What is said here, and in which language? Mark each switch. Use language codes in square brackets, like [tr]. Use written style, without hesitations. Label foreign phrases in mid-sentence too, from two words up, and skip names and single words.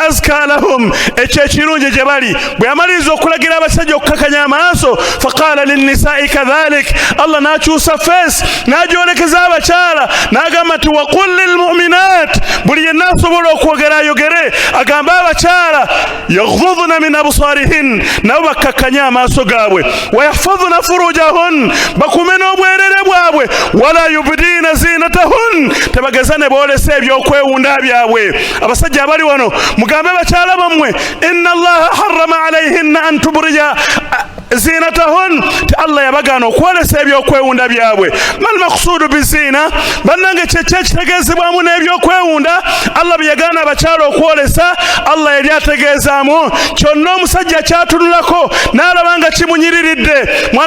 [ar] أزكى لهم [lg] ekirungi gye bali bwe yamaliriza okulagira abasajja okukakanya amaaso [ar] فقال للنساء كذلك الله [lg] n'akyusa feesi n'agyolekeza abakyala n'agamba nti [ar] وقل للمؤمنات [lg] buli yenna asobola okwogera ayogere agamba abakyala [ar] يغضضن من أبصارهن [lg] nabo bakakanya amaaso gaabwe [ar] ويحفظن فروجهن [lg] bakume n'obwerere bwabwe [ar] ولا يبدين زينتهن [lg] tebageza ne boolesa ebyokwewunda byabwe abasajja abali wano mugambe bakyala bammwe [ar] إن الله حرم عليهن أن تبرج زينتهن [lg] ti Allah yabagaana okwolesa ebyokwewunda byabwe [ar] ما المقصود [lg] bizina bannange kyekyo ekitegeezebwamu n'ebyokwewunda Allah byeyagaana abakyala okwolesa Allah yali ategeezaamu kyonna omusajja kyatunulako n'alaba nga kimunyiriridde mwana